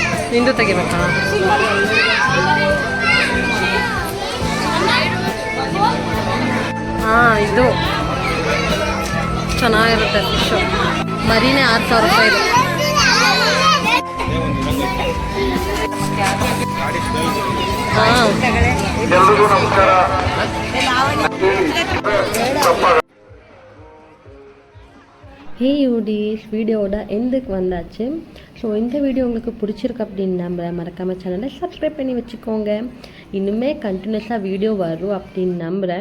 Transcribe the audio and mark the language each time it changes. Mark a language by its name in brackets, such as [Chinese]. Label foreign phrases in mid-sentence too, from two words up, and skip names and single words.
[Kannada] ನಿಂದು ತೆಗಿಬೇಕಾ? ಹಾಂ, ಇದು ಚೆನ್ನಾಗಿರುತ್ತೆ ಫಿಶು. ಮರಿನೇ 6000 ರೂಪಾಯಿ ಇದೆ. ಹಾಂ, [Tamil] ஹே யூடிஸ், வீடியோட எண்டுக்கு வந்தாச்சு. ஸோ இந்த வீடியோ உங்களுக்கு பிடிச்சிருக்கு அப்படின்னு நம்புகிறேன். மறக்காமல் சேனலை சப்ஸ்கிரைப் பண்ணி வச்சுக்கோங்க. இன்னுமே கண்டினியூஸாக வீடியோ வரும் அப்படின்னு நம்புகிறேன்.